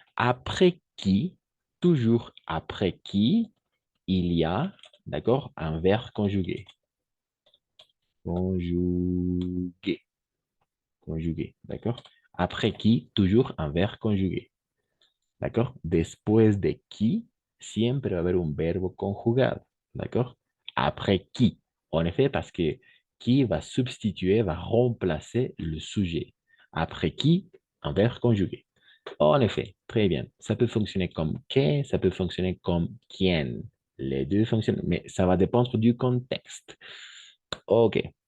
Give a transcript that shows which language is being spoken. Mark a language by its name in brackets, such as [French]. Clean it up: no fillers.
[French] Après qui, toujours après qui, il y a, d'accord, un verbe conjugué. Conjugué. Conjugué, d'accord? Après qui, toujours un verbe conjugué. D'accord? [Spanish] Después de qui, siempre va a haber un verbo conjugado. [French] D'accord? Après qui. En effet, parce que qui va substituer, va remplacer le sujet. Après qui, un verbe conjugué. En effet, très bien. Ça peut fonctionner comme que, ça peut fonctionner comme quién. Les deux fonctionnent, mais ça va dépendre du contexte. OK.